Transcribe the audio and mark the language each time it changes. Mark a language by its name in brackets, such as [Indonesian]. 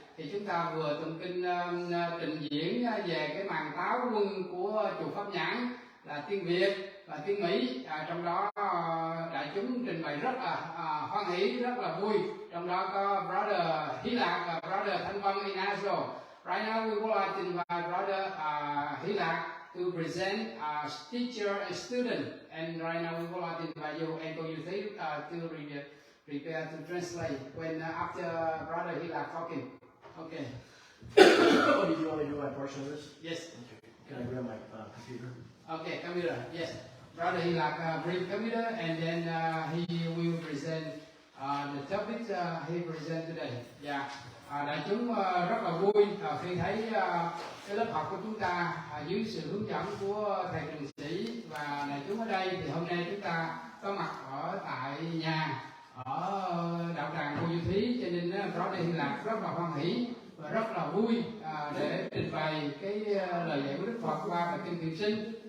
[Vietnamese] Thì chúng ta vừa tụng kinh trình diễn về cái màn táo quân của chùa Pháp Nhãn là tiếng Việt và tiếng Mỹ, trong đó đại chúng trình bày rất là hoan hỷ, rất là vui. Trong đó có Brother Hy Lạc và Brother Thanh Văn in Israel. [English] Right now we would like to invite Brother Hy Lạc to present teacher and student. And right now we would like to invite you and Cô Diệu Thúy to prepare to translate when after Brother Hy Lạc talking. Okay. Oh, did you want me to do my portion of this? Yes. Okay. Can I grab my computer? Okay, computer. Yes. Brother Hy Lạc bring computer, and then he will present the topic he present today. Yeah. [Vietnamese] Đại chúng rất là vui khi thấy cái lớp học của chúng ta dưới sự hướng dẫn của thầy trường sĩ và đại chúng ở đây. Thì hôm nay chúng ta có mặt ở tại nhà ở đạo tràng Cô Diệu Thúy, cho nên Brother Hy Lạc rất là hoan hỷ và rất là vui để trình bày cái lời dạy của Đức Phật qua bài kinh Thiện Sinh.